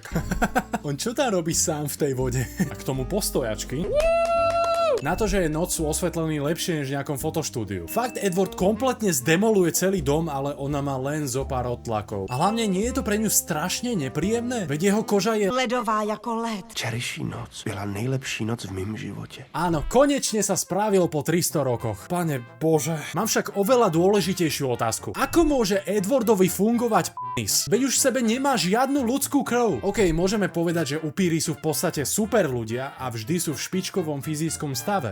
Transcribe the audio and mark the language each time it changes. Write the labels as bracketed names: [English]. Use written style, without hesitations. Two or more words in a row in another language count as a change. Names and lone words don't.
[Slovak] On čo tam robí sám v tej vode? A k tomu postojačky. Na to, že je noc, sú osvetlení lepšie než v nejakom fotoštúdiu. Fakt, Edward kompletne zdemoluje celý dom, ale ona má len zo pár odtlakov. A hlavne nie je to pre ňu strašne nepríjemné? Veď jeho koža je [Czech] Ledová jako led. Včerejší noc byla nejlepší noc v mém životě. [Slovak] Áno, konečne sa spravil po 300 rokoch. Pane Bože. Mám však oveľa dôležitejšiu otázku. Ako môže Edwardovi fungovať penis? Veď už v sebe nemá žiadnu ľudskú krv. OK, môžeme povedať, že upíry sú v podstate super ľudia a vždy sú v špičkovom fyzickom stave.